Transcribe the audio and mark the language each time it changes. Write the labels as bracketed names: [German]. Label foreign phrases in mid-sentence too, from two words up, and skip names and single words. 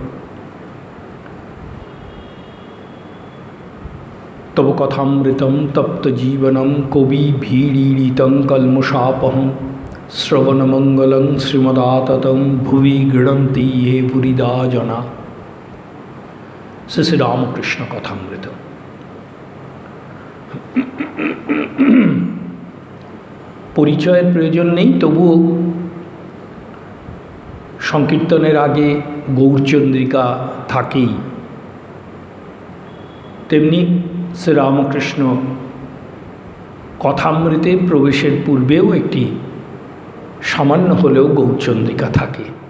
[Sanskrit] তব কথামৃতম তপ্ত জীবনম কবি ভীড়ীড়িতং কলমশাপহম শ্রবণমঙ্গলং শ্রীমদাততং ভুবি গৃহন্তি ये পুরিদা জনা। [Bangla] শ্রী রামকৃষ্ণ কথামৃত। পরিচয়ের প্রয়োজন নেই, তবুও সংকীর্তনের আগে গৌরচন্দ্রিকা থাকেই, তেমনি শ্রীরামকৃষ্ণ কথামৃতে প্রবেশের পূর্বেও একটি সামান্য হলেও গৌরচন্দ্রিকা থাকে।